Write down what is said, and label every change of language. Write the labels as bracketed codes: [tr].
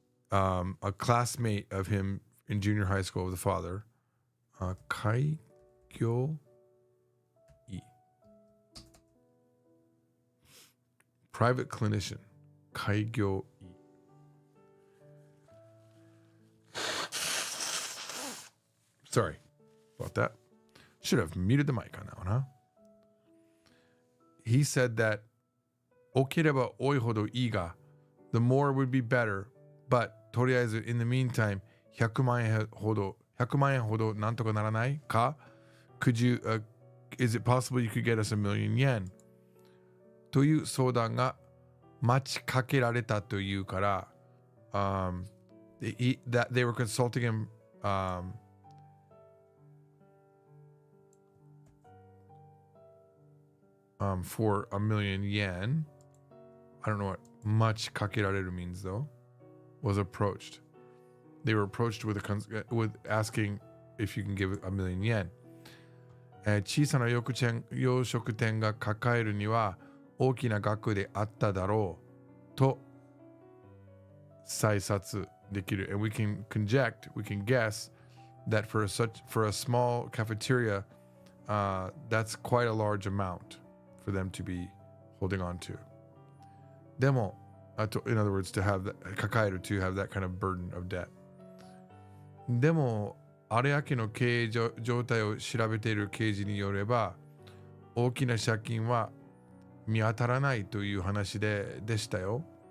[en] a classmate of him in junior high school with the father, 開業医 private clinician, 開業医 Sorry about that. Should have muted the mic on that one, huh? He said that [ja] 多ければ多いほどいいが [en] the more would be better. But [ja] とりあえず [en] in the meantime [ja] 100万円ほどなんとかならないか [en] Could you, is it possible you could get us 1,000,000 yen? [ja] という相談が待ちかけられたというから、 [en] that they were consulting him, for 1,000,000 yen. I don't know what much kakerareru means though. Was approached. They were approached with asking if you can give 1,000,000 yen. [ja] 小さな洋食店が抱えるには大きな額であっただろうと推察できる。 [en] And we can guess that for a small cafeteria, that's quite a large amount for them to be holding on to. [ja] でも、 [en] in other words, to have that kind of burden of debt. [ja] でも、有明の経営状態を調べている刑事によれば、大きな借金は見当たらないという話でしたよ。